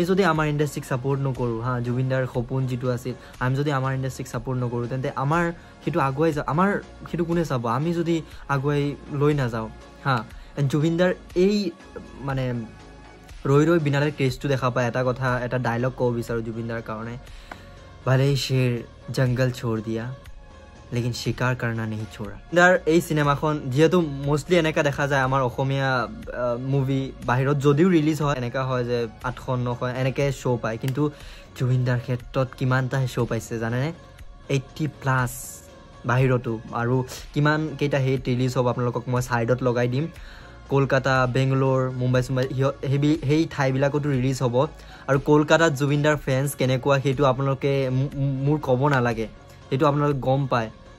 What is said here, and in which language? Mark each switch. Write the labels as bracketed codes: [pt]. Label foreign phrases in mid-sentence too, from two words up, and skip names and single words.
[as] যদি আমাৰ ইন্ডাস্ট্ৰিক সাপোৰ্ট নকৰো হা জুবিনদাৰ সপোন যেটো আছিল আমি যদি আমাৰ ইন্ডাস্ট্ৰিক সাপোৰ্ট নকৰো তেন্তে আমাৰ হেতু আগুৱাই যা আমাৰ হেতু কোনে চাব আমি যদি আগুৱাই লৈ না যাও হা জুবিনদাৰ এই মানে ৰৈ ৰৈ বিনালে ক্ৰেজটো দেখা পায় এটা কথা এটা ডায়লগ কও বিচাৰো জুবিনদাৰ কাৰণে [hi] भले ही शेर जंगल छोड़ दिया लेकिन शिकार करना नहीं छोड़ा [as] दार এই সিনেমাখন যেহেতু মোস্টলি এনেকা দেখা যায় আমাৰ অসমীয়া মুভি বাহিৰত যদিও ৰিলিজ হয় এনেকা হয় যে 8খন 9খন এনেকে শো পায় কিন্তু জুবিনদাৰ ক্ষেত্ৰত কিমানটা শো পাইছে জানেনে 80 প্লাস বাহিৰতো আৰু কিমান কেইটা হেট ৰিলিজ হ'ব আপোনালোকক মই সাইডত লগাই দিম কলকাতা বেংগলোৰ মুম্বাই হেই ঠাইবিলাকতো ৰিলিজ হ'ব আৰু কলকাতাত জুবিনদাৰ ফ্যান্স কেনেকুৱা হেতু আপোনালোকে মোৰ ক'ব না লাগে হেতু আপোনালোকে গম পায়